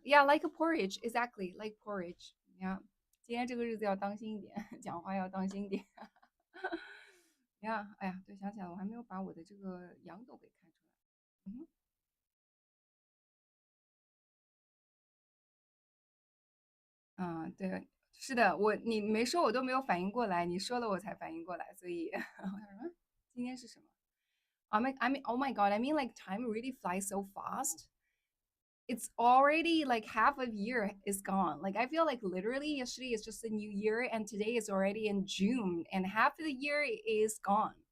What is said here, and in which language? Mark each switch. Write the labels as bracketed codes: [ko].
[en] Yeah, like porridge, exactly like porridge. [zh] Yeah，今天这个日子要当心一点，讲话要当心一点。呀，哎呀，对，想起来了，我还没有把我的这个羊斗给开出来。嗯哼。嗯，对，是的，你没说我都没有反应过来，你说了我才反应过来，所以我想说今天是什么？ [en] I mean, oh my God, I mean, like time really flies so fast. It's already like half a year is gone. Like I feel like literally yesterday is just a new year, and today is already in June, and half of the year is gone.